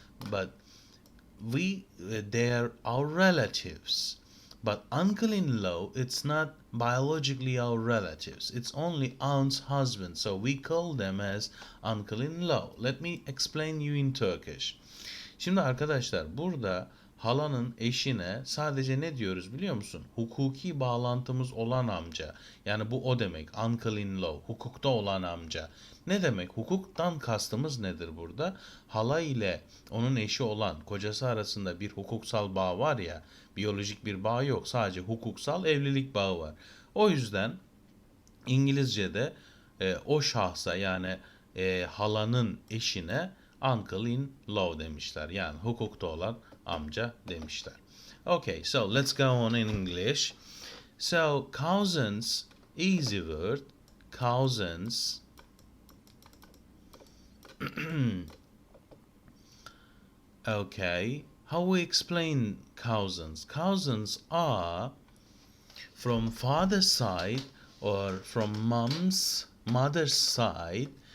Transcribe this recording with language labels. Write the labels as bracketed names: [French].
[English] But they are our relatives. But uncle-in-law, it's not biologically our relatives. It's only aunt's husband. So we call them as uncle-in-law. Let me explain you in Turkish. [Turkish] Şimdi arkadaşlar burada halanın eşine sadece ne diyoruz biliyor musun? Hukuki bağlantımız olan amca. Yani bu o demek. Uncle-in-law. Hukukta olan amca. Ne demek? Hukuktan kastımız nedir burada? Hala ile onun eşi olan kocası arasında bir hukuksal bağ var ya, biyolojik bir bağ yok. Sadece hukuksal evlilik bağı var. O yüzden İngilizce'de o şahsa yani halanın eşine uncle-in-law demişler. Yani hukukta olan amca demişler. [English] Okay, so let's go on in English. So cousins, easy word. Cousins. Okay, how we explain cousins? Cousins are from father's side or from mother's side.